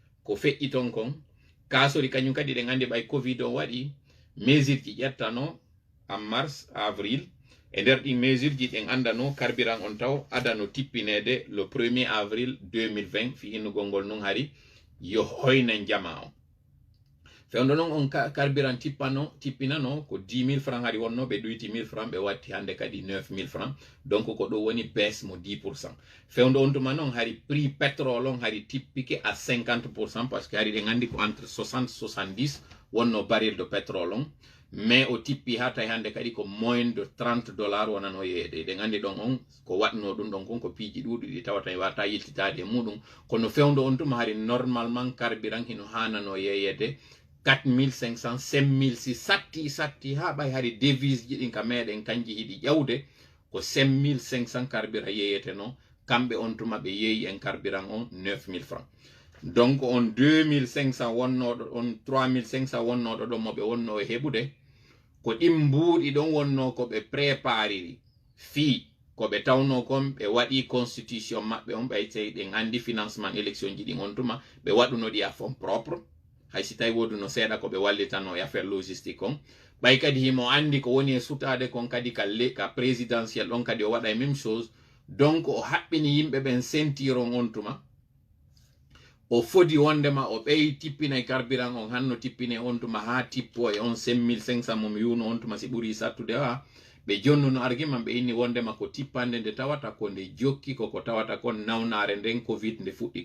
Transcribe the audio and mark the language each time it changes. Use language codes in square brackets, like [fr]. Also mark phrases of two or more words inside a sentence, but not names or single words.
[ff] ko feƴƴi ton kon kasori kañum kadi ɗe gandi ɓay covid o waɗi mesure ji ƴettano en [fr] mars avril [ff] e nder ɗi mesure ji ɗen andano carburant on taw adano tippinede [fr] le 1er avril 2020 [ff] fi innugol ngol nun hari yo hoyna jama o fewndo noon on carburant tippinano ko 10 000 francs hari wonno ɓe ɗuyti 1000 francs ɓe watti hande kadi 9000 francs donc ko ɗo woni baisse mo 10%. fewndo on tuma noon hari [fr] prix pétrole [ff] on hari tippike [fr] à 50% parce que [ff] hari ɗe gandi ko entre 60 70 wonno [fr] baril de pétrole [ff] on mais o tippi ha tawi hande kadi ko [fr] moins de 30 dollars [ff] wonano yeede ɗe gandi ɗon on ko watno ɗum ɗon kon ko piiji ɗuɗi ɗi tawata e wata yiltitade e muɗum kono fewndo on tuma hari normalement carburant hino hanano yeyede 4500 5000 si satti ha ɓay hari devise ji ɗin ka meɗen kanji hiɗi ƴawde ko 5500 carburant yeyete no kamɓe on tuma ɓe yeeyi en carburant on 9000 francs donc on 2500 wonnoɗo on 3500 wonnoɗo ɗon moɓe wonno e heɓude ko ɗin mbuuɗi ɗon wonno ko ɓe prépariri fii ko ɓe tawno kon ɓe waɗi constitution maɓɓe on ɓay tawi ɗen andi [fr] financement élection [ff] ji ɗin on tuma ɓe waɗuno ɗi [fr] à fond propre [ff] hay si tawi woduno seeɗa ko ɓe wallitano e [fr] affaire logistique [ff] on ɓay kadi himo andi ko woni e sutade kon kadi ka présidentiel ɗon kadi o waɗa e [fr] même chose [ff] donc o haɓɓini yimɓe ɓen sentiron on tuma o fodi wondema o ɓeyi tippina e carburant on hanno tippine on tuma ha tippo e on 5500 mom yuno on tuma si ɓuuri sattude ha ɓe jonnuno argument ɓe inni wondema ko tippande nde tawata ko nde jokki koko tawata kon nawnare nden covid nde fuɗɗike